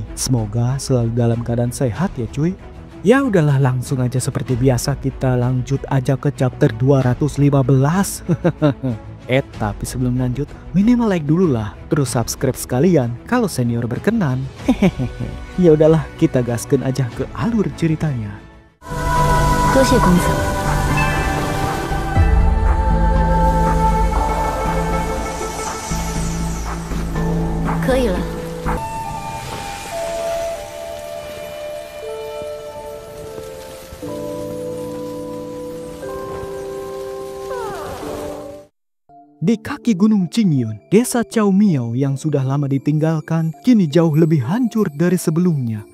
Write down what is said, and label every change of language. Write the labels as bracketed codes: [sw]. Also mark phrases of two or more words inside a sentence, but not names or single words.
[id] Semoga selalu dalam keadaan sehat ya cuy. Ya udahlah, langsung aja seperti biasa kita lanjut aja ke chapter 215. Tapi sebelum lanjut, minimal like dulu lah, terus subscribe sekalian kalau senior berkenan. Hehehe. Ya udahlah, kita gaskan aja ke alur ceritanya. [zh] 多谢公子。可以了。 [id] Di kaki Gunung Qingyun, desa Cao Miao yang sudah lama ditinggalkan kini jauh lebih hancur dari sebelumnya.